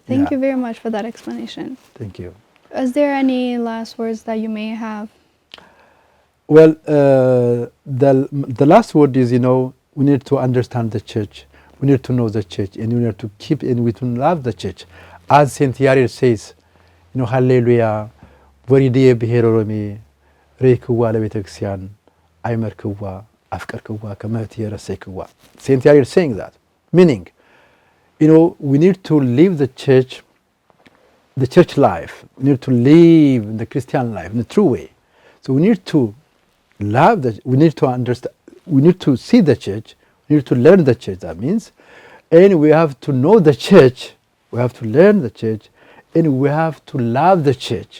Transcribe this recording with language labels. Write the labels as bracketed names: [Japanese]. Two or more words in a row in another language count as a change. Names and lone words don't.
[English] Thank you very much for that explanation. Thank you. Is there any last words that you may have? Well, the last word is, we need to understand the church. We need to know the church, and we need to keep and we to love the church. As Saint Yarid says, [Geez] Hallelujah, ወሪድየ ብሔረ ሮሜ ሬክዋ ለቤተ ክርስቲያን አይመርክዋ አፍቀርክዋ ከመህትየ ረሰይክዋ. [English] Saint Yarid saying that, meaning, we need to leave the church the church life. We need to live the Christian life in a true way. So we need to love we need to understand, we need to see the church, we need to learn the church, that means, and we have to know the church, we have to learn the church, and we have to love the church.